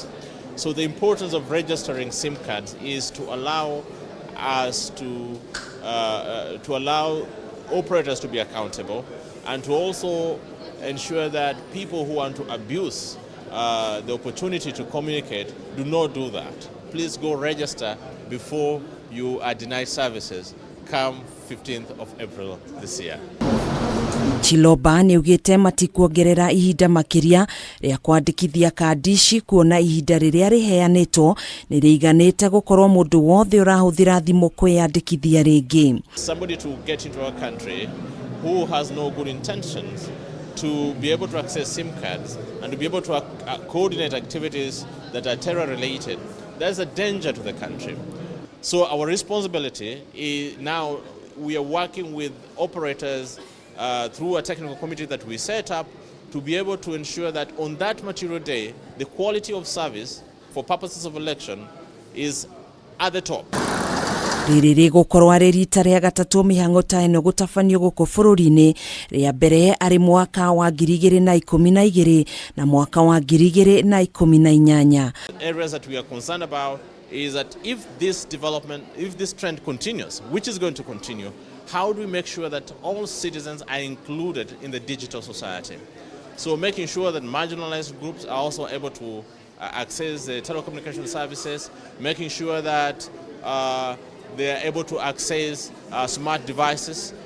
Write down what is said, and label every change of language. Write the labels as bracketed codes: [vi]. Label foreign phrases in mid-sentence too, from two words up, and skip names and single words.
[en] So the importance of registering SIM cards is to allow us to allow operators to be accountable and to also ensure that people who want to abuse the opportunity to communicate do not do that. Please go register before you are denied services come 15th of April this year. [ki] Chiloba niugite matikuongerera ihinda makiria ria kwandikithia kandi ici kuona ihinda riria riheanitwo ni riiganite gukorwo mundu wothe urahuthira thimu kwiyandikithia ringi. [en] Somebody to get into our country who has no good intentions to be able to access SIM cards and to be able to coordinate activities that are terror related, there's a danger to the country. So our responsibility is now we are working with operators through a technical committee that we set up to be able to ensure that on that material day, the quality of service for purposes of election is at the top. [ki] Riri gukorwo ari rita ria gatatu mihang'o ta ino gutafanio guku bururi-ini ria mbere ari mwaka wa 2012 na mwaka wa 2018. [en] Areas that we are concerned about is that if this trend continues, which is going to continue, how do we make sure that all citizens are included in the digital society? So making sure that marginalized groups are also able to access the telecommunication services, making sure that they are able to access smart devices.